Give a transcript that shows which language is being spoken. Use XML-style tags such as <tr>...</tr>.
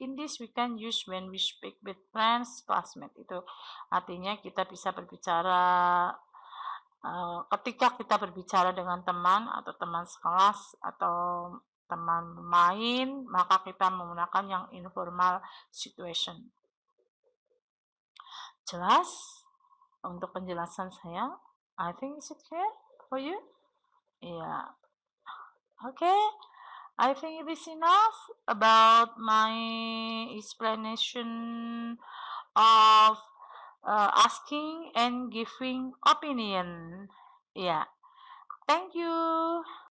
<en>In this we can use when we speak with friends, classmates.</en> <id>Itu artinya kita bisa berbicara ketika kita berbicara dengan teman atau teman sekelas atau teman main, maka kita menggunakan yang informal situation. Jelas untuk penjelasan saya?</id> <en>I think is it clear for you? Yeah. Okay. I think it is enough about my explanation of asking and giving opinion. Yeah. Thank you.</en>